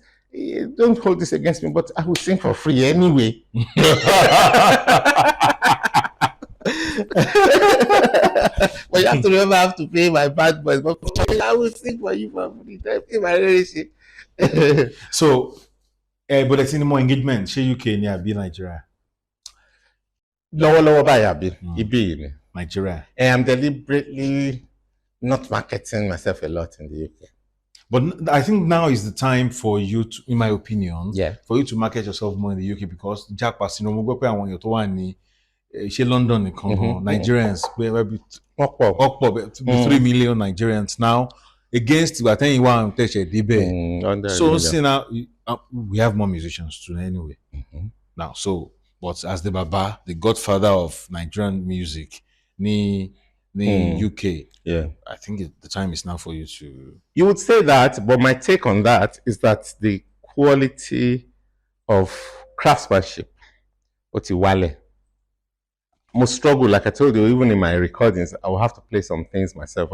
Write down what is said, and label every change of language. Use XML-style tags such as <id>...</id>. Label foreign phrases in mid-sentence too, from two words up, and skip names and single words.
<en>Don't hold this against me, but I will sing for free anyway. But you have to remember I have to pay my bad boys. But I will sing for you for free. Pay my relationship. So, but it's in more engagement.</en> <yo>She UK ni àbí Nigeria. Lọ́wọ́lọ́wọ́ báyìí àbí ibi ni.</yo> <en>Nigeria. I'm deliberately not marketing myself a lot in the UK. But I think now is the time for you to, in my opinion, Yeah. for you to market yourself more in the UK because Jack Pasino,</en> <yo>mo gbọ́ pé àwọn èèyàn tó wà ní ṣe London nìkan gan</yo> <en>Nigerians maybe 3 million Nigerians now</en> <yo>against ìgbà tẹ́yìn wà ń tẹ̀sẹ̀ débẹ̀.</yo> <en>So see now we have more musicians too anyway. Now but as the Baba, the godfather of Nigerian music, ni UK. Yeah. I think the time is now for you to... You would say that, but my take on that is that the quality of craftsmanship, Otiwale, most struggle, like I told you, even in my recordings, I will have to play some things myself.</en>